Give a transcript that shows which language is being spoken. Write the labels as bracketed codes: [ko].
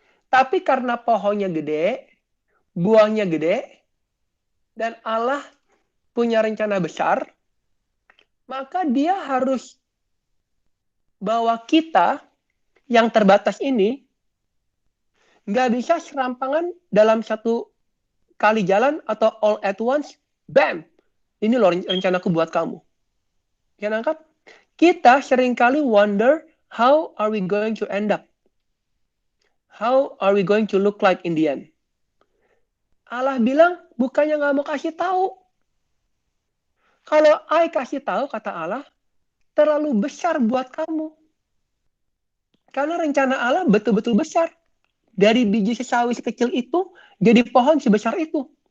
[id] Tapi karena pohonnya gede, buahnya gede, dan Allah punya rencana besar, maka dia harus bawa kita yang terbatas ini nggak bisa serampangan dalam satu kali jalan atau [en] all at once, [id] bam, ini loh rencanaku buat kamu. Ya nangkap? Kita seringkali [en] wonder, how are we going to end up? How are we going to look like in the end? [id] Allah bilang, bukannya nggak mau kasih tahu. Kalau I kasih tahu, kata Allah, terlalu besar buat kamu. Karena rencana Allah betul-betul besar. Dari biji sawi sekecil itu, jadi pohon sebesar itu.